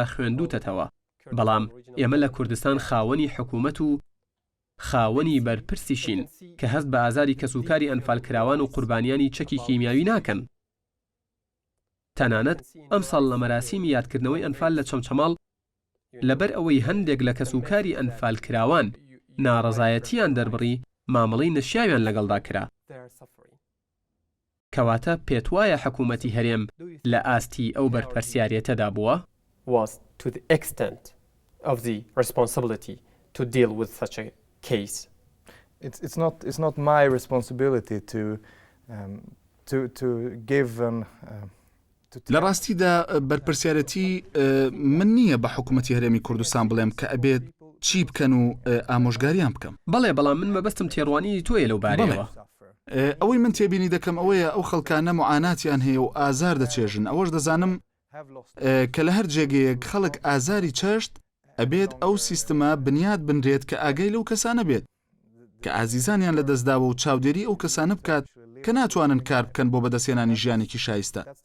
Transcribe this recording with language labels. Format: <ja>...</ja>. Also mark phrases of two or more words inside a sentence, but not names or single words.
<ckb>خوێندوتەتەوە بەڵام ئێمە لە کوردستان خاوەنی حکوومەت و خاوەنی بەرپرسیشین کە هەست بە ئازاری کەسوکاری ئەنفالکراوان و قوربانیانی چەکی کیمیاوی ناکەن تەنانەت ئەمساڵ لە مەراسیمی یادکردنەوەی ئەنفال لە چەمچەماڵ لەبەر ئەوەی هەندێک لە کەسوکاری ئەنفالکراوان ناڕەزایەتیان دەربڕی مامەڵەی نەشیاویان لەگەڵدا کرا کەواتە پێت وایە حکوومەتی هەرێم لە ئاستی ئەو بەرپرسیارەتەدا بووە</ckb> <en>was to the extent of the responsibility to deal with such a case. It's not my responsibility to give an</en> <ckb>لە ڕاستیدا بەرپرسیارەتی من نییە بە حکوومەتی هەرێمی کوردستان بڵێم کە ئەبێت چی بکەن و ئامۆژگاریان بکەم بەڵێ بەڵام من مەبەستم تێڕوانی تۆیە لەو بارەوە ئەوەی من تێبینی دەکەم ئەوەیە ئەو خەڵکانە معاناتیان هەیە و ئازار دەچێژن ئەوەش دەزانم کە لە هەر جێگەیەک خەڵک ئازاری چەشت ئەبێت ئەو سیستەمە بنیاد بنرێت کە ئاگەی لەو کەسانە بێت کە ئازیزانیان لە دەستداوە و چاودێری ئەو کەسانە بکات کە ناتوانن کار بکەن بۆ بەدەستێنانی ژیانێکی شایستە</ckb>